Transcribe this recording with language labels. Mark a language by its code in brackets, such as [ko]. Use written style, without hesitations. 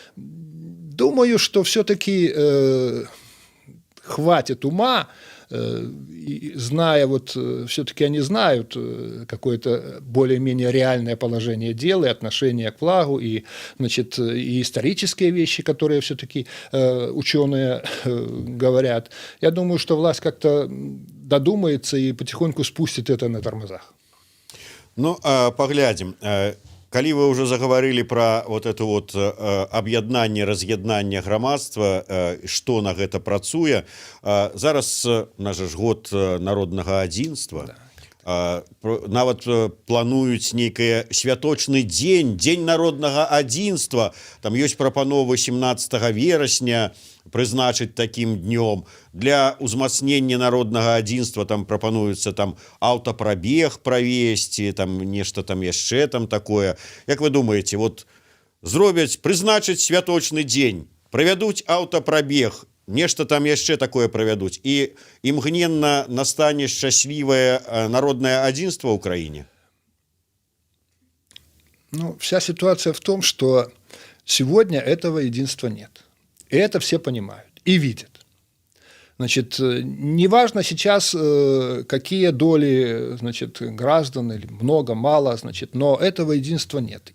[ru] Думаю, что все-таки хватит ума, зная, вот все-таки они знают какое-то более-менее реальное положение дела и отношение к флагу, и, значит, и исторические вещи, которые все-таки ученые говорят. Я думаю, что власть как-то додумается и потихоньку спустит это на тормозах. [be] Ну, поглядзім. Калі вы ўжо загаварылі пра [ru] вот это вот [be] аб'яднанне, раз'яднанне грамадства, што на гэта працуе, зараз наш ж год народнага адзінства, нават плануюць нейкае святочны дзень народнага адзінства, там ёсць прапанова 17 верасня прызначыць такім днём. Для ўзмацнення народнага адзінства там прапануецца там аўтапрабег правесці, там нешта там яшчэ там такое. Як вы думаеце, вот зробяць, прызначыць святочны дзень, правядуць аўтапрабег, нешта там яшчэ такое правядуць, і імгненна настане шчаслівае народнае адзінства ў краіне? [ru] Ну, вся ситуация в том, что сегодня этого единства нет. И это все понимают и видят. Значит, неважно сейчас, какие доли, значит, граждан, или много, мало, значит, но этого единства нет.